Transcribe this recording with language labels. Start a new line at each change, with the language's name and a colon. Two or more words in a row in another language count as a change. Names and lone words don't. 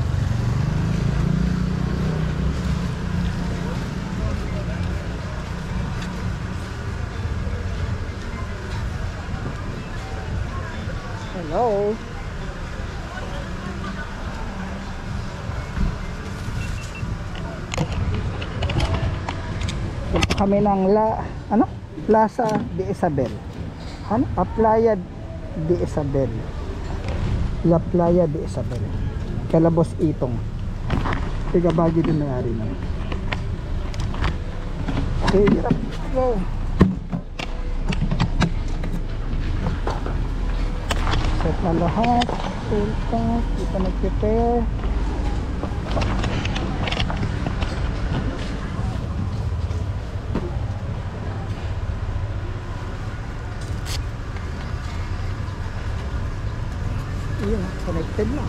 Filipino: Hello. Punta kami ng Plaza de Isabel. Playa de Isabel. La Playa de Isabel. Kalabos Itong. Tiga Baguio din may-ari na. Okay, hirap. Go. Set na lahat. Punta. Kita nag-prepare. Ayun, connected na.